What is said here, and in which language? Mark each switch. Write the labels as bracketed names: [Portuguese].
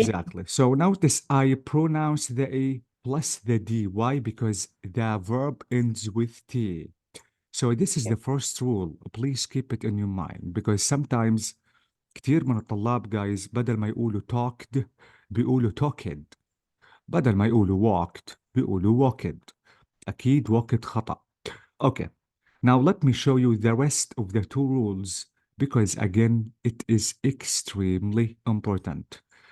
[English] exactly. So notice I pronounce the A plus the D. Why? Because the verb ends with T. So this is the first rule. Please keep it in your mind, because sometimes [Arabic] كتير من الطلاب [English] guys [Arabic] بدل ما يقولوا [English] talked [Arabic] بيقولوا [English] talked. [Arabic] بدل ما يقولوا [English] walked [Arabic] بيقولوا [English] walked. [Arabic] أكيد walked خطأ. [English] Okay. Now let me show you the rest of the two rules, because again, it is extremely important.